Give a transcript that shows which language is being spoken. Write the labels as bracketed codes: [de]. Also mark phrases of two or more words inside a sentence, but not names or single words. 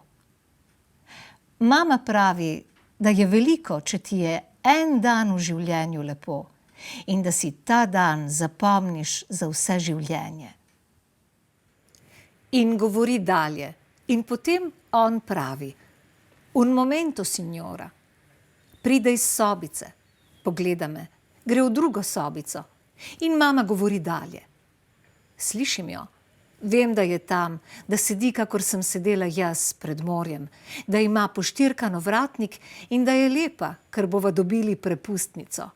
[sl] Mama pravi, da je veliko, če ti je en dan v življenju lepo in da si ta dan zapomniš za vse življenje. In govori dalje. In potem on pravi, [it] un momento, signora. [sl] Pride iz sobice, pogleda me, gre v drugo sobico. In mama govori dalje. Slišim jo. Vem, da je tam, da sedi, kakor sem sedela jaz pred morjem, da ima poštirkan ovratnik in da je lepa, ker bova dobili prepustnico.